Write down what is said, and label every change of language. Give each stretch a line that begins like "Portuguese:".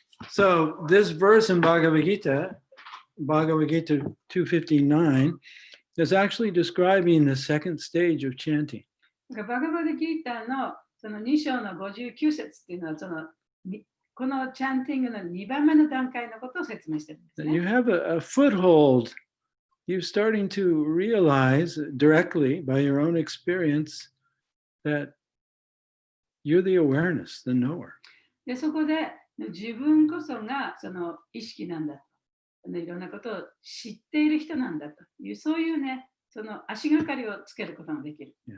English: So this verse in Bhagavad Gita 259, is actually describing the second stage of chanting.
Japanese: バガバドギーターのその2章の59節っていうのはこのチャンティングの2番目の段階のことを説明してるんですね。
English: You have a foothold. You're starting to realize directly by your own experience that you're the awareness, the knower.
Japanese: でそこで自分こそがその意識なんだと。いろんなことを知っている人なんだという、そういうね、その足がかりをつけることができる。